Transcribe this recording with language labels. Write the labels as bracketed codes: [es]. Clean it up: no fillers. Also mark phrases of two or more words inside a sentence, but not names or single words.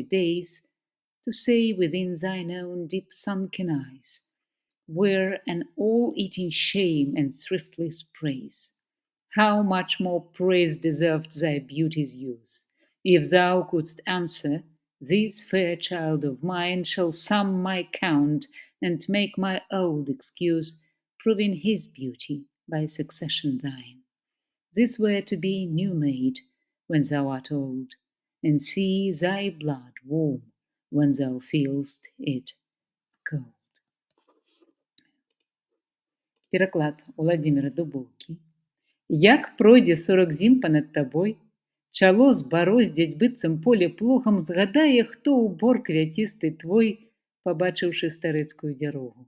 [en] days, to say within thine own deep sunken eyes, where an all-eating shame and thriftless praise, how much more praise deserved thy beauty's use, if thou couldst answer, this fair child of mine shall sum my count and make my old excuse, proving his beauty by succession thine. This were to be new made when thou art old, and see thy blood warm when thou feelst it cold. [be] Пераклад Владимира Дубоўкі. Як пройдзе 40 зім панад табой, чало збароздзяць быццам поле плугам, згадае, хто ў бор квяцісты твой, пабачыўшы старэцкую дзярогу.